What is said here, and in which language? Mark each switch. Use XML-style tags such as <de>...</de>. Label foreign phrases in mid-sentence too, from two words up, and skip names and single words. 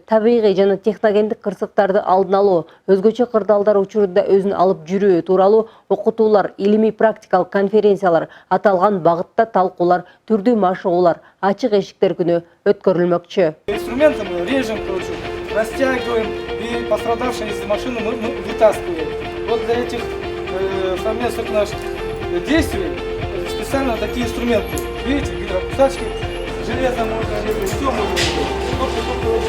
<ky>Табигый жана техногендик кырсыктарды алдын алуу, өзгөчө кырдаалдар учурунда өзүн алып жүрүү тууралуу окутуулар, илимий практикалык конференциялар, аталган багытта талкуулар, түрдүү машыгуулар, ачык эшиктер күнү өткөрүлмөкчү.</ky> <ru>Инструментом режем, растягиваем, и пострадавшие из машины мы вытаскиваем. Вот для этих совместных наших действий специально такие инструменты. Видите, гидропусачки, железо можно резать, все можно резать.</ru>